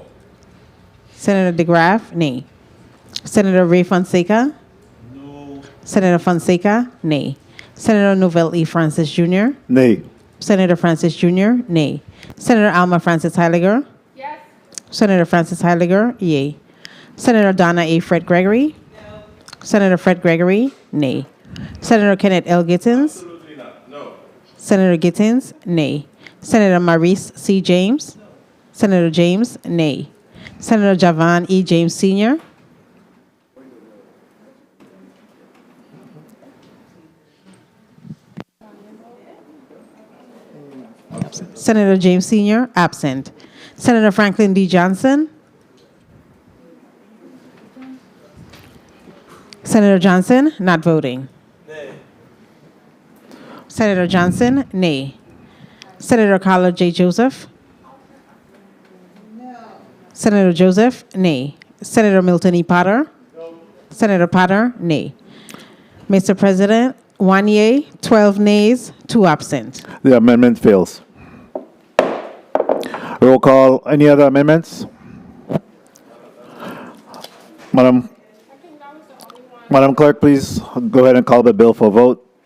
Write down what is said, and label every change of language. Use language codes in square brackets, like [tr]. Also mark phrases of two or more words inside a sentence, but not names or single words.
[en] Senator DeGraff, nay. Senator Ray Fonseca. No. Senator Fonseca, nay. Senator Novell E. Francis Jr. Nay. Senator Francis Jr., nay. Senator Alma Francis Heiliger. Yes. Senator Francis Heiliger, yay. Senator Donna A. Fred Gregory. No. Senator Fred Gregory, nay. Senator Kenneth L. Gittins. Absolutely not. No. Senator Gittins, nay. Senator Maurice C. James. No. Senator James, nay. Senator Javan E. James Sr. Senator James Sr., absent. Senator Franklin D. Johnson. Senator Johnson, not voting. Nay. Senator Johnson, nay. Senator Carla J. Joseph. No. Senator Joseph, nay. Senator Milton E. Potter. No. Senator Potter, nay. Mr. President, 1 yea, 12 nays, 2 absent. The amendment fails. Roll call. Any other amendments? Madam Clerk, please go ahead and call the bill for vote.